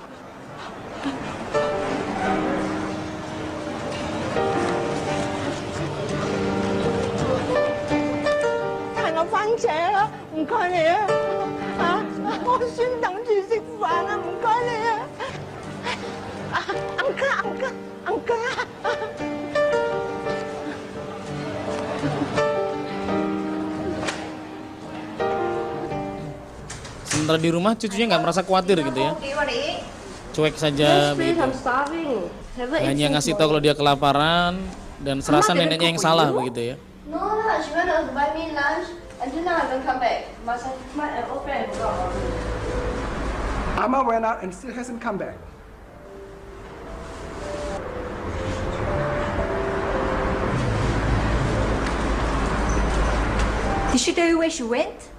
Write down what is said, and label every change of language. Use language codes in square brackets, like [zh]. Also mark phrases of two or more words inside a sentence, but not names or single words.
[yue] 帶我返車啦，唔該你啊！我孫等住食飯啊，唔該你啊！Angka. [id] Sementara di rumah cucunya nggak merasa khawatir gitu ya, cuek saja begitu. Hanya ngasih tahu kalau dia kelaparan dan serasa neneknya yang salah begitu ya. [en] No lah, she went to buy me lunch and then I haven't come back. Must have my old friend. Amma went out and still hasn't come back. Did she tell you where she went?